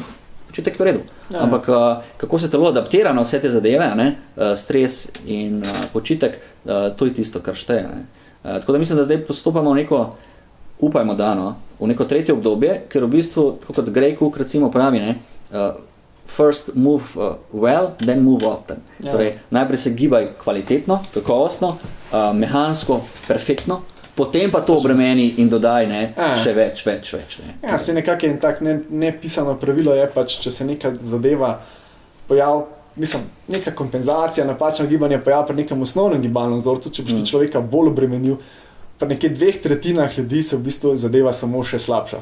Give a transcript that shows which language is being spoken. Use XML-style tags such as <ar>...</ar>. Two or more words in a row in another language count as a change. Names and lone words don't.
<sl>Počitek je v redu. Ampak kako se telo adaptira na vse te zadeve, ne, stres in počitek, to je tisto, kar šteje. Ne. Tako da mislim, da zdaj postopamo v neko, upajmo dano, v neko tretje obdobje, ker v bistvu, tako kot Gray Cook recimo pravi, ne,</sl> <en>first move well, then move often.</en> <sl>Torej, najprej se gibaj kvalitetno, kakovostno, mehansko, perfektno, potem pa to obremeni in dodaj, ne, še več. Ne. Ja, se nekako je tak nepisano pravilo je pač, če se neka zadeva neka kompenzacija, napačno gibanje pojavi pri nekem osnovnem gibalnem vzorcu, če boš ti človeka bolj obremenil, pri nekaj 2/3 ljudi se v bistvu zadeva samo še slabša.</sl>